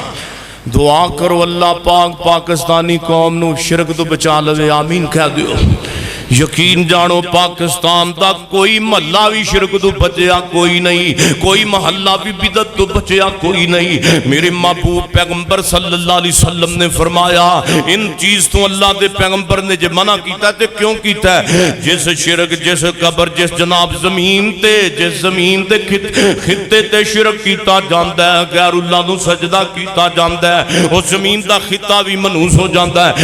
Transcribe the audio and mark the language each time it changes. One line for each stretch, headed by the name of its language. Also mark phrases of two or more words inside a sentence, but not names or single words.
Punjabi: دعا کرو اللہ پاک پاکستانی قوم نوں شرک تو بچا لوے، آمین کہہ دیو. یقین جانو پاکستان دا کوئی محلہ بھی شرک تو بچیا کوئی نہیں، کوئی محلہ بھی بدعت تو بچیا کوئی نہیں. میرے محبوب پیغمبر
Arabic: صلى الله عليه وسلم
Punjabi: نے فرمایا ان چیز تو اللہ دے پیغمبر نے جے منع کیتا تے کیوں کیتا ہے? جس شرک جس قبر جس جناب زمین تے جس زمین تے خطے تے شرک کیتا جاندا ہے، غیر اللہ نوں سجدہ کیتا جاندا ہے، اس زمین دا خطہ بھی منحوس ہو جاندا ہے.